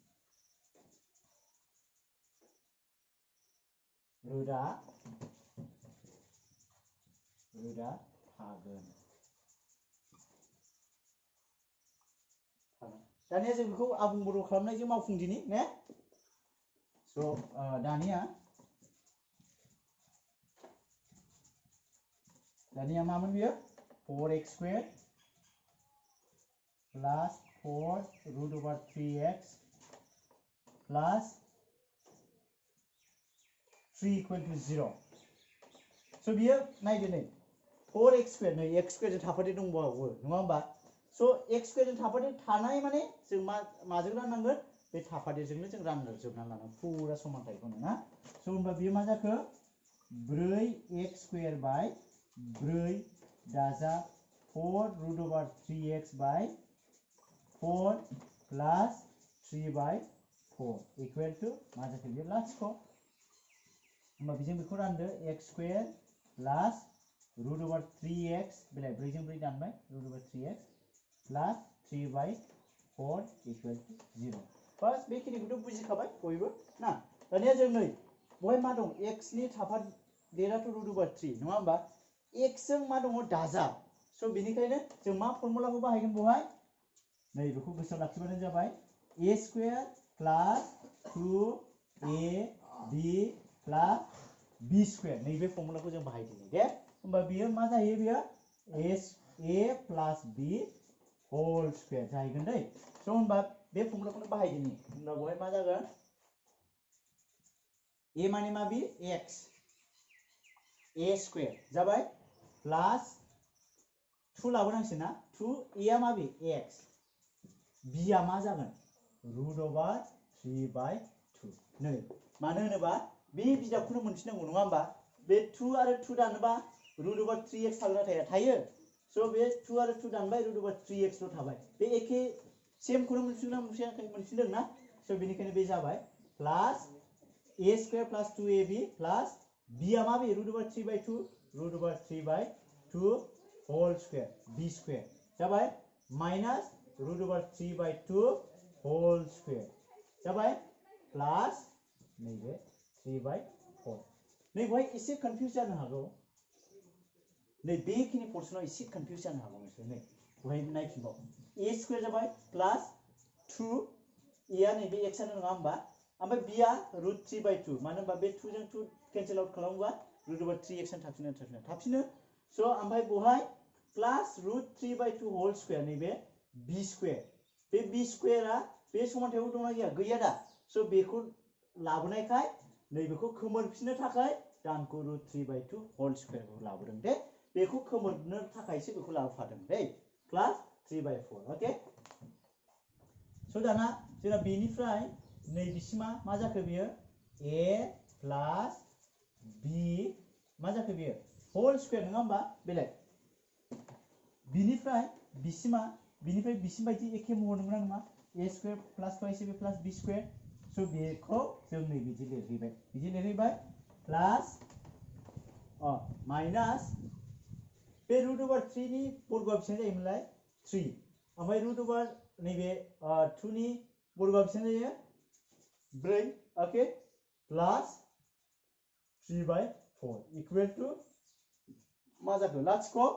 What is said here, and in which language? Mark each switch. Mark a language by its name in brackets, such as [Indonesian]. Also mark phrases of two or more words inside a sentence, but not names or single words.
[Bodo] रोदा थागोन दानिया जों बेखौ आबुं बर' खालामनायजों मावफुंदिनि ने स' दानिया मामोन बियो [English] 4x squared plus 4 root over 3x plus 3 equal to 0 [Bodo] स' बियो नायदो नै [English] 4x squared [Bodo] नै [English] x squared [Bodo] जों थाफादेर दंबावो नङा होमबा स' [English] x squared [Bodo] जों थाफादेर थानाय माने जों माजों राननांगोन बे थाफादेरजोंनो जों रानजोबनानै लानांगोन फुरा समानथायखौनो ना स' होमबा बियो मा जाखो [English] 4x squared by 4 [Bodo] दाजाब [English] 4 root over 3x by 4 plus 3 by 4 equal to [Bodo] मा जाखो बियो लाथिख' होमबा बेजों बेखौ रानदो x [English] squared plus root over 3x [Bodo] बेलाय 4 जों 4 दानबाय [English] root over 3x plus 3 by 4 equal to 0 [Bodo] बस बेखिनिखौथ' बुजिखाबाय बयबो ना दानिया जों नै बहाय मा दं x नि थाफादेराथ' [English] root over 3 [Bodo] नङा होमबा x जों मा दङ दाजाब स' बेनिखायनो जों मा फर्मुलाखौ बाहायगोन बहाय नै बेखौ गोसोआव लाखिबानो जाबाय [English] a square plus 2ab plus b square [Bodo] नैबे फर्मुलाखौ जों बाहायदिनि दे होमबा बियो मा जायो बियो [English] a plus b whole square [Bodo] जाहैगोन दै स' होमबा बे फर्मुलाखौनो बाहायदिनि होमबा बहाय मा जागोन a माने मा बि x [English] a square [Bodo] जाबाय प्लस 2 लाबोनांसिगोन ना 2 a आ मा बि x b आ मा जागोन [English] root over 3 by 2 [Bodo] नै मानो होनोबा बे बिजाबखौनो मोनफिननांगौ नङा होमबा बे 2 आरो 2 दानोबा [English] root over 3x [Bodo] थागोना थायो स' बे 2 आरो 2 दानबाय root over 3x ल' थाबाय बे एखे सेमखौनो मोनफिनदों ना स' बेनिखायनो बे जाबाय प्लस [English] a square plus 2ab plus b [Bodo] आ मा बे [English] root over 3 by 2 root over 3 by 2 whole square b [Bodo] square जाबाय [English] minus root over 3 by 2 whole square [Bodo] जाबाय प्लस नैबे [English] 3 by 4 [Bodo] नै बहाय एसे कन्फ्यूज जानो हागौ नै बेखिनि पर्सनाव एसे कन्फ्यूज जानो हागौ नोंसोर नै बहाय नायफिनबाव [English] a square [Bodo] जाबाय प्लस 2 a आ नैबे x आनो नङा होमबा ओमफ्राय b आ root [English] 3 by 2 [Bodo] मानो होनबा बे 2 जों 2 [English] cancel out [Bodo] खालामोबा [English] root over 3x [Bodo] आनो थाफिनो स' ओमफ्राय बहाय प्लस [English] root 3 by 2 whole square [Bodo] नैबे [English] b square [Bodo] बे [English] b square [Bodo] आ बे समानथायाव दंना गैया दा स' बेखौ लाबोनायखाय नैबेखौ खोमोरफिननो थाखाय दानखौ [English] root 3 by 2 whole square [Bodo] खौ लाबोदों दे बेखौ खोमोरनो थाखायसो बेखौ लाबोफादों दे प्लस [English] 3 by 4 [Bodo] ओके स' दाना जोंना बेनिफ्राय नैबिसिमा मा जाखो बियो a प्लस b मा जाखो बियो [English] whole square [Bodo] नङा होमबा बेलाय बिनिफ्राय बिसिमा बिनिफ्राय बिसिम बायदि एखे महर नंगौना नङा [English] a square plus 2ab plus b square [Bodo] स' बेखौ जों नै बिदि लिरहैबाय प्लस माइनास बे [English] root over 3 [Bodo] नि बर्गआ बेसेबां जायोमोनलाय 3 ओमफ्राय root over नैबे 2 नि बर्गआ बेसेबां जायो 4 ओके प्लस [English] 3 by 4 equal to [Bodo] मा जाखो लाथिख'